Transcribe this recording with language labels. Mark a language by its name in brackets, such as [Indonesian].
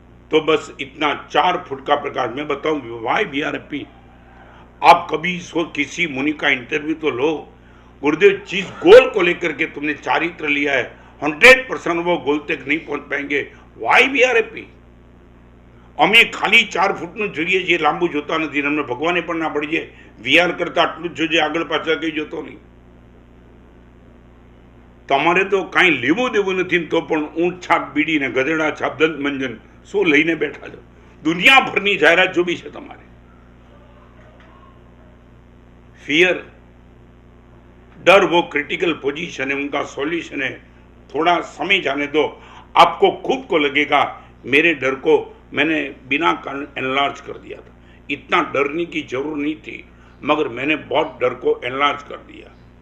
[Hindi] तो बस इतना 4 फुट का प्रकाश। मैं बताऊं [English] Why we are happy. [Hindi] आप कभी किसी मुनि का इंटरव्यू तो लो, गुरुदेव जिस गोल को लेकर के तुमने चारित्र लिया है 100% वो गोल तक नहीं पहुंच पाएंगे। [English] Why we are happy. [Gujarati] અમે ખાલી 4 ફૂટનું જોઈએ જે લાંબુ જોતા નથી, અમને ભગવાને પણ ના પડી જાય વીઆર કરતા આટલું જ જોઈએ, આગળ પાછળ કઈ જોતો નહીં। તમારે તો કાંઈ લેવું દેવું નથી તો પણ ઊંટ છાપ બીડી ને ગધેડા છાપ દંત મંજન શું લઈને બેઠા છો। દુનિયાભરની જાહેરાત જોવી છે તમારે। [Hindi] फियर, डर वो क्रिटिकल पोजीशन है, उनका सॉल्यूशन है। थोड़ा समय जाने दो, आपको खुद को लगेगा मेरे डर को मैंने बिना कारण एनलार्ज कर दिया था, इतना डरने की जरूरत नहीं थी मगर मैंने बहुत डर को एनलार्ज कर दिया।